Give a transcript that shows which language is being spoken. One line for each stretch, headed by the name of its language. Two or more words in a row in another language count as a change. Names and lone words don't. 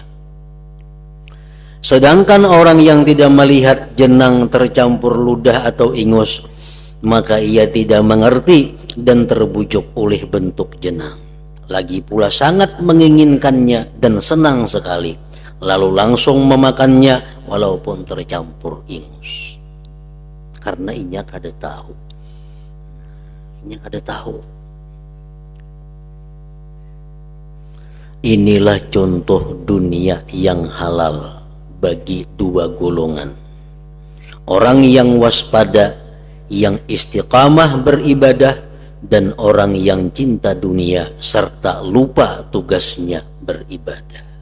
Indonesian: Sedangkan orang yang tidak melihat jenang tercampur ludah atau ingus, maka ia tidak mengerti dan terbujuk oleh bentuk jenang. Lagi pula sangat menginginkannya dan senang sekali, lalu langsung memakannya walaupun tercampur ingus.
Banjar: Karena inya kada tahu. Inya kada tahu.
Indonesian: Inilah contoh dunia yang halal bagi dua golongan. Orang yang waspada, yang istiqamah beribadah, dan orang yang cinta dunia serta lupa tugasnya beribadah.